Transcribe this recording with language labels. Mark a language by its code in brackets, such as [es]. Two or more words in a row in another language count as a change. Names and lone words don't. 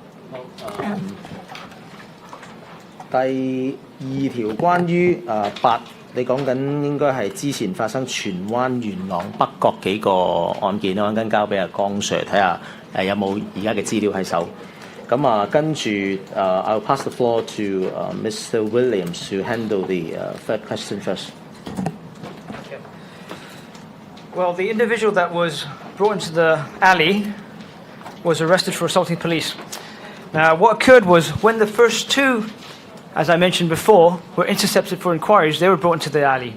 [yue] 第2條關於8，你講緊應該係之前發生荃灣、元朗、北角幾個案件，我陣間交俾阿江 Sir 睇下有冇而家嘅資料喺手。咁啊，跟住 [en] I'll pass the floor to Mr. Williams to handle the third question first. Well, the individual that was brought into the alley was arrested for assaulting police. Now, what occurred was when the first two, as I mentioned before, were intercepted for inquiries, they were brought into the alley.